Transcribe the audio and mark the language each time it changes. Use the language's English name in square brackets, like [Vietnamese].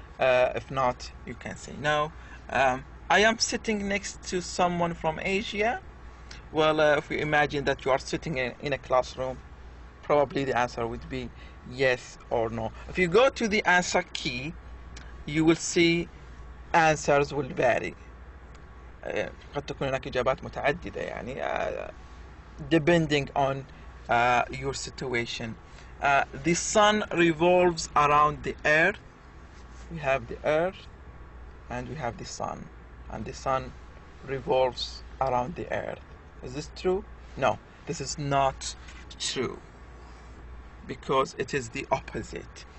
[English] If not, you can say no. I am sitting next to someone from Asia. Well, if we imagine that you are sitting in a classroom, probably the answer would be yes or no. If you go to the answer key, you will see answers will vary. [Arabic] قد تكون هناك إجابات متعددة يعني [English] depending on your situation. The sun revolves around the earth. We have the earth and we have the sun, and the sun revolves around the earth. Is this true? No, this is not true, because it is the opposite.